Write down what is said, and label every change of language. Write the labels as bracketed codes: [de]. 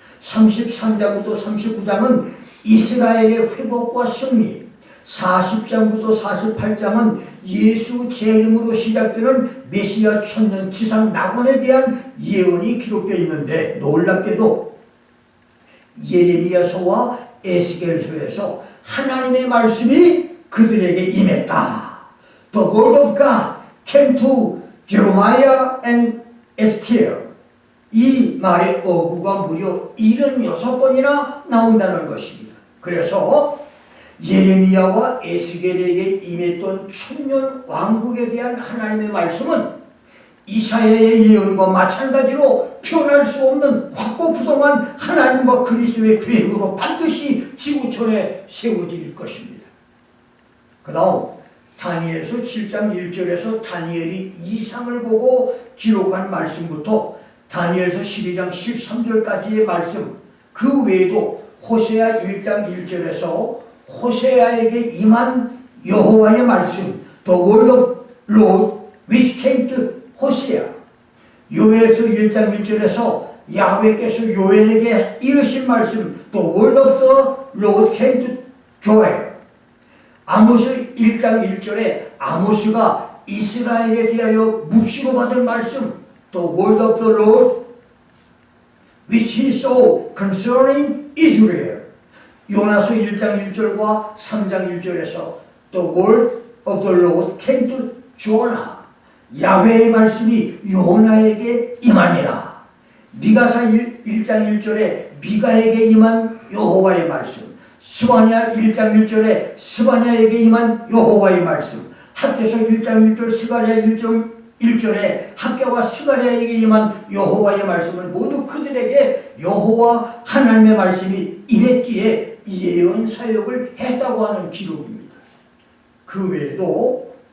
[ko] 33장부터 39장은 이스라엘의 회복과 승리, 40장부터 48장은 예수 재림으로 시작되는 메시아 천년 지상 낙원에 대한 예언이 기록되어 있는데, 놀랍게도 예레미야서와 에스겔서에서 하나님의 말씀이 그들에게 임했다. [en] The word of God came to Jeremiah and Ezekiel. [ko] 이 말의 어구가 무려 76번이나 나온다는 것입니다. 그래서 예레미야와 에스겔에게 임했던 천년 왕국에 대한 하나님의 말씀은 이사야의 예언과 마찬가지로 표현할 수 없는 확고부동한 하나님과 그리스도의 계획으로 반드시 지구촌에 세워질 것입니다. 그 다음 다니엘서 7장 1절에서 다니엘이 이상을 보고 기록한 말씀부터 다니엘서 12장 13절까지의 말씀, 그 외에도 호세아 1장 1절에서 호세아에게 임한 여호와의 말씀, [en] The word of Lord which came to [ko] 호세아, 요엘서 1장 1절에서 야훼께서 요엘에게 이르신 말씀, [en] The word of the Lord came to Joel. [ko] 아모스 1장 1절에 아모스가 이스라엘에 대하여 묵시로 받은 말씀, [en] The word of the Lord which he saw concerning Israel. [ko] 요나서 1장 1절과 3장 1절에서 [en] The word of the Lord came to Jonah. [ko] 야훼의 말씀이 요나에게 임하니라. 미가서 1장 1절에 미가에게 임한 여호와의 말씀, 스바냐 1장 1절에 스바냐에게 임한 여호와의 말씀, 학개서 1장 1절, 스가랴 1장 1절에 학개와 스가랴에게 임한 여호와의 말씀은 모두 그들에게 여호와 하나님의 말씀이 임했기에 예언 사역을 했다고 하는 기록입니다. 그 외에도